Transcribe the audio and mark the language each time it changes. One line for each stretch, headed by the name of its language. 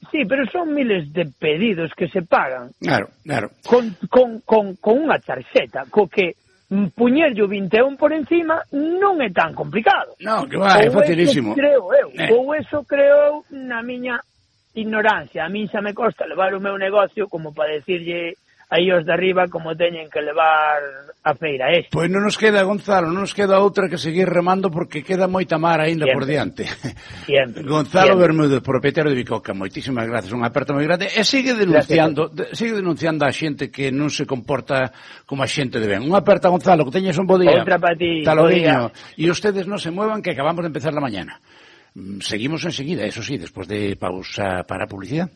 Spanish: Sí, pero son miles de pedidos que se pagan. Claro, claro.
Galician: Con unha tarxeta, co que puñerlle o 21 por encima non é tan complicado. Non, que va, é facilísimo. Creo eu, ou eso creo na miña ignorancia. A min xa me costa levar o meu negocio como para decirlle aí os de arriba como teñen que levar a feira esta. Pois non nos queda, Gonzalo, non nos queda outra que seguir remando porque queda moita mar aínda por diante.
Spanish: Siempre.
Galician: Gonzalo Bermúdez, propietario de Bicoca, moitísimas gracias, un aperto moi grande. E sigue denunciando, gracias. Sigue denunciando a xente que non se comporta como a xente de ben. Un aperto, Gonzalo, que teñes un bo día. Outra para ti, tal bo día.
Spanish: E ustedes non se muevan que acabamos de empezar la mañana. Seguimos enseguida, eso sí, después de pausa para publicidad.